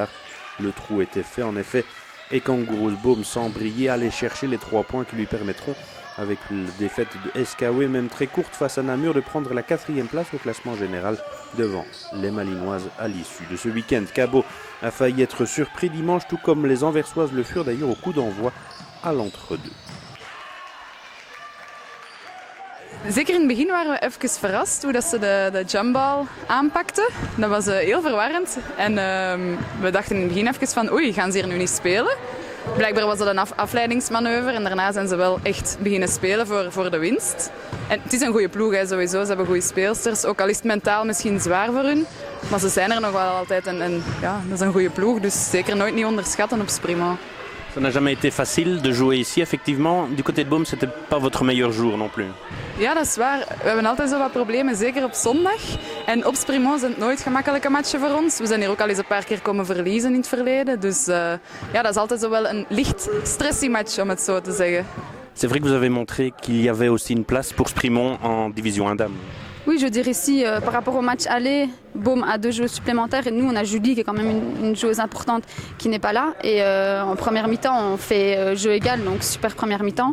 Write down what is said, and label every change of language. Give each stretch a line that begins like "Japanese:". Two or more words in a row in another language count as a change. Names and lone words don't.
French: Le trou était fait en effet et Kangaroos-Boom sans briller allait chercher les 3 points qui lui permettront, avec la défaite de SKW, même très courte face à Namur, de prendre la 4e place au classement général devant les Malinoises à l'issue de ce week-end. Cabo a failli être surpris dimanche, tout comme les Anversoises le furent d'ailleurs au coup d'envoi à l'entre-deux.
Dutch: Zeker in het begin waren we even verrast hoe dat ze de jumpball aanpakten. Dat was heel verwarrend. En we dachten in het begin even van oei, gaan ze hier nu niet spelen? Blijkbaar was dat een afleidingsmanoeuvre en daarna zijn ze wel echt beginnen spelen voor de winst. En het is een goede ploeg hè, sowieso, ze hebben goede speelsters. Ook al is het mentaal misschien zwaar voor hun, maar ze zijn er nog wel altijd en ja, dat is een goede ploeg. Dus zeker nooit niet onderschatten op Sprimont.
French: Ça n'a jamais été facile de jouer ici, effectivement. Du côté de Boom, c'était pas votre meilleur jour non plus.
Dutch: Ja, dat is waar. We hebben altijd zo wat problemen, zeker op zondag. En op Sprimont zijn het nooit gemakkelijke matchen voor ons. We zijn hier ook al eens een paar keer komen verliezen in het verleden. Dus ja, dat is altijd zo wel een licht stressy match, om het zo te zeggen.
French: C'est vrai que vous avez montré qu'il y avait aussi une place pour Sprimont en division 1 dames. Oui, je dirais ici, par rapport au match aller, Boom a 2 joueuses supplémentaires et nous on a Julie qui est quand même une joueuse importante qui n'est pas là. Et en première mi-temps on fait jeu égal, donc super première mi-temps.